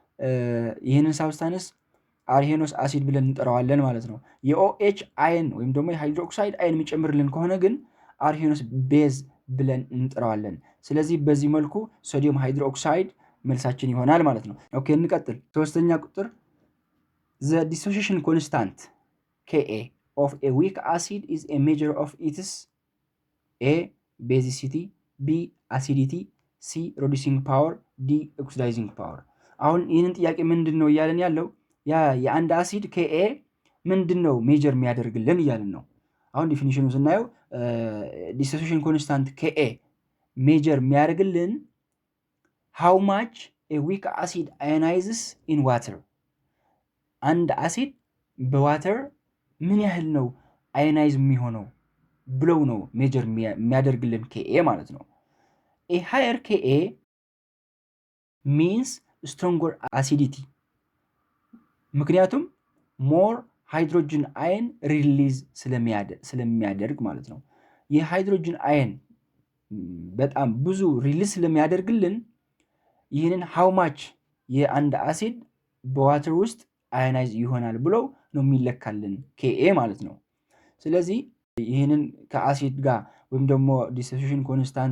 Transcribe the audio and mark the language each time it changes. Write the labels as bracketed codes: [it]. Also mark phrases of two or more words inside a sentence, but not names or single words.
[am] ይህንን [en] substance Arrhenius acid [am] ብለን እንጠራዋለን ማለት ነው። [en] OH ion [am] ወይም ደግሞ [en] hydroxide ion [am] የሚጨምርልን ከሆነ ግን [en] Arrhenius base [am] ብለን እንጠራዋለን። ስለዚህ በዚህ መልኩ [en] sodium hydroxide [am] መልሳችን ይሆናል ማለት ነው። ኦኬ እንቀጥል። ሶስተኛ ቁጥር [en] the dissociation constant Ka of a weak acid is a measure of its A basicity, B acidity, C reducing power, D oxidizing power። [am] አሁን ይህንን ጥያቄ ምንድን ነው እያለን ያለው የአንድ አሲድ Ka ምንድን ነው ሜጀር የሚያደርግልን እያለን ነው። አሁን ዲፊኒሽኑ ስናየው [en] dissociation constant Ka measure [am] የሚያደርግልን [en] how much a weak acid ionizes in water። [am] አንድ አሲድ በዋተር ምን ያህል ነው አዮናይዝ የሚሆነው ብለው ነው ሜጀር የሚያደርግልን Ka ማለት ነው። [en] a higher Ka means stronger acidity፣ [am] ምክንያቱም [en] more hydrogen ion release [am] ስለሚያደርግ ማለት ነው። የሃይድሮጅን አየን በጣም ብዙ ሪሊዝ ስለሚያደርግልን ይህንን [en] how much [am] የአንድ አሲድ በዋተር ውስጥ አዮናይዝ ይሆናል ብለው ነው የሚለካልን Ka ማለት ነው። ስለዚህ ይህንን ከአሲድ ጋር ወይም ደግሞ [en] dissociation constant